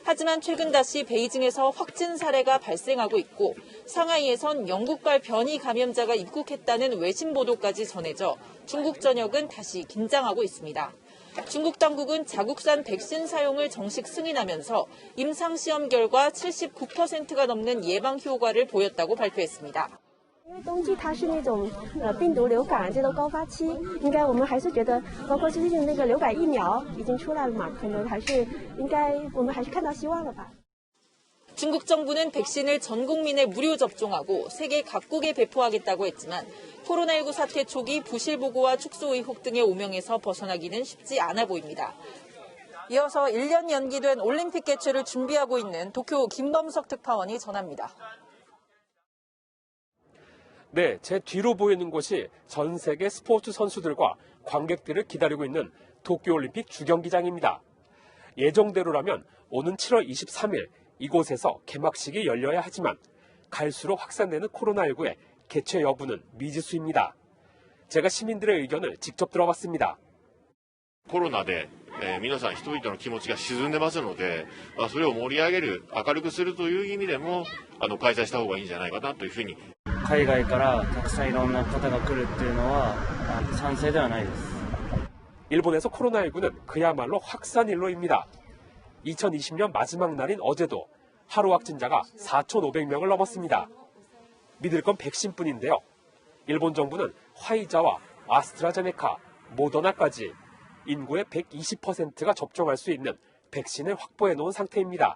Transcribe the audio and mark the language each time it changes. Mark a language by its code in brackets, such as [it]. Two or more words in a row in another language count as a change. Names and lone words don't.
[ko] 하지만 최근 다시 베이징에서 확진 사례가 발생하고 있고 상하이에선 영국발 변이 감염자가 입국했다는 외신 보도까지 전해져 중국 전역은 다시 긴장하고 있습니다. 중국 당국은 자국산 백신 사용을 정식 승인하면서 임상시험 결과 79%가 넘는 예방 효과를 보였다고 발표했습니다. [zh] 因为冬季它是那种病毒流感这个高发期，应该我们还是觉得，包括最近那个流感疫苗已经出来了嘛，可能还是应该我们还是看到希望了吧。 [ko] 중국 정부는 백신을 전 국민에 무료 접종하고 세계 각국에 배포하겠다고 했지만 코로나19 사태 초기 부실 보고와 축소 의혹 등의 오명에서 벗어나기는 쉽지 않아 보입니다. 이어서 1년 연기된 올림픽 개최를 준비하고 있는 도쿄 김범석 특파원이 전합니다. 네, 제 뒤로 보이는 곳이 전 세계 스포츠 선수들과 관객들을 기다리고 있는 도쿄올림픽 주경기장입니다. 예정대로라면 오는 7월 23일 이곳에서 개막식이 열려야 하지만 갈수록 확산되는 코로나19의 개최 여부는 미지수입니다. 제가 시민들의 의견을 직접 들어봤습니다. [ja] コロナで皆さん人々の気持ちが沈んでますので、それを盛り上げる、明るくするという意味でも開催した方がいいんじゃないかなというふうに。海外からたくさんいろんな方が来るっていうのは賛成ではないです。 [ko] 일본에서 코로나19는 그야말로 확산일로입니다. 2020년 마지막 날인 어제도 하루 확진자가 4,500명을 넘었습니다. 믿을 건 백신뿐인데요. 일본 정부는 화이자와 아스트라제네카, 모더나까지 인구의 120%가 접종할 수 있는 백신을 확보해 놓은 상태입니다.